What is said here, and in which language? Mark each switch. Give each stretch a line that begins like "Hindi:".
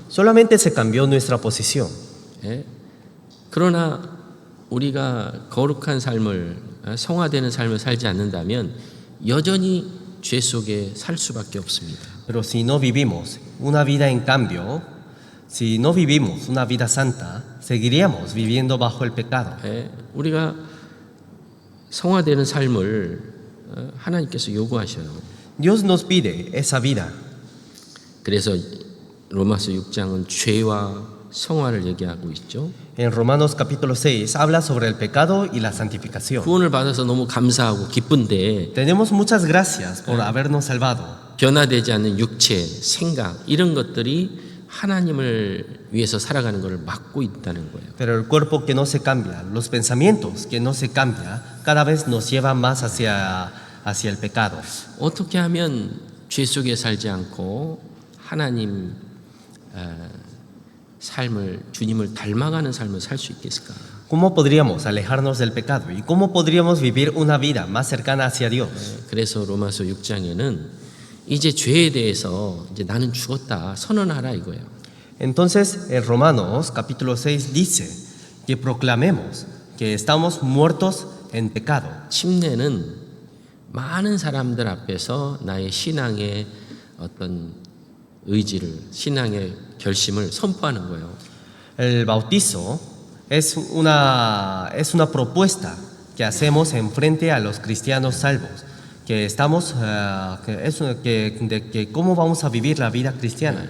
Spanish: Solamente se cambió nuestra posición.
Korean: 예? 그러나 우리가 거룩한 삶을 성화되는 삶을 살지 않는다면 여전히 죄 속에 살 수밖에 없습니다.
Spanish: Pero si no vivimos una vida en cambio, si no vivimos una vida santa, seguiríamos viviendo bajo el pecado.
Korean: 예? 우리가 성화되는 삶을 하나님께서 요구하셔요.
Spanish: Dios nos pide esa vida.
Korean: 그래서 로마서 6장은 죄와 성화를 얘기하고 있죠.
Spanish: En Romanos capítulo 6 habla sobre el pecado y la santificación.
Korean: 구원을 받아서 너무 감사하고 기쁜데
Spanish: Tenemos muchas gracias por habernos salvado.
Korean: 변화되지 않는 육체, 생각 이런 것들이 하나님을 위해서 살아가는 것을 막고 있다는 거예요.
Spanish: Pero el cuerpo que no se cambia, los pensamientos que no se cambia, cada vez nos llevan más hacia el pecado.
Korean: 어떻게 하면 죄 속에 살지 않고 하나님 삶을 주님을 닮아가는 삶을 살 수 있겠을까?
Spanish: ¿Cómo podríamos alejarnos del pecado? ¿Y cómo podríamos vivir una vida más cercana hacia Dios?
Korean: 그래서 로마서 6장에는 이제 죄에 대해서 이제 나는 죽었다 선언하라 이거예요.
Spanish: Entonces, en Romanos capítulo 6 dice que proclamemos que estamos muertos en pecado.
Korean: 침례는 많은 사람들 앞에서 나의 신앙의 어떤 의지를, 신앙의 결심을 선포하는 거예요.
Spanish: El bautizo es una propuesta que hacemos en frente a los cristianos salvos, que estamos, que cómo vamos a vivir la vida cristiana.